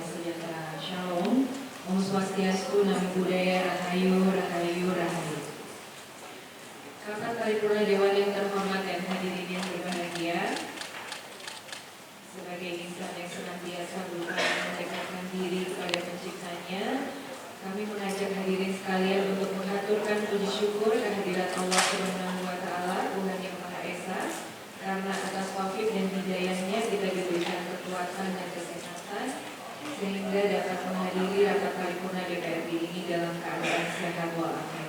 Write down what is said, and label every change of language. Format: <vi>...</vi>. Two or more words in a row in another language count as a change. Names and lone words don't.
<id>sejahtera, shalom,</id> <sa>om swastiastu,</sa> <pi>namo buddhaya,</pi> <jv>rahayu, rahayu, rahayu.</jv> <id>Rapat paripurna Dewan yang terhormat dan hadirin yang berbahagia, sebagai insan yang senantiasa berusaha mendekatkan diri kepada penciptanya, kami mengajak hadirin sekalian untuk mengaturkan puji syukur kehadirat</id> <ar>الله سبحانه وتعالى,</ar> <id>Tuhan yang Maha Esa, karena atas taufik dan hidayahnya kita diberikan kekuatan dan kesehatan sehingga dapat menghadiri rapat paripurna DPRD ini dalam keadaan sehat walafiat.</id>